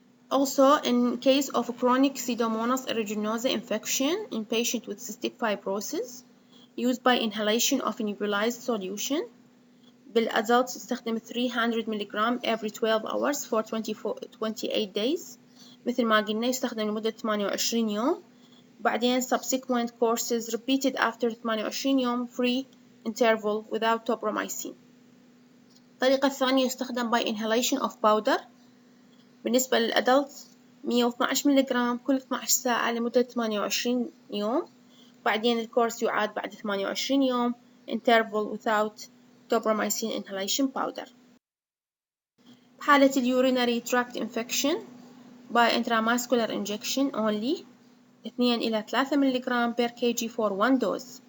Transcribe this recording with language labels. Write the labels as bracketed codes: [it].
[en] Also, in case of chronic Pseudomonas aeruginosa infection in patient with cystic fibrosis, used by inhalation of nebulized solution. بالadults [ar] تستخدم [en] 300 ملغ every 12 hours for 28 days. [ar] مثل ما قلنا يستخدم لمدة 28 يوم. [en] بعدين subsequent courses repeated after 28 يوم free interval without tobramycin. [ar] الطريقة الثانية يستخدم [en] by inhalation of powder. [ar] بالنسبة للأدلت 112 ملغ كل 12 ساعة لمدة 28 يوم. بعدين الكورس يعاد بعد 28 يوم [en] interval without tobramycin inhalation powder. بحالة urinary tract infection by intramuscular injection only 2 إلى 3 ملغ per kg for 1 dose.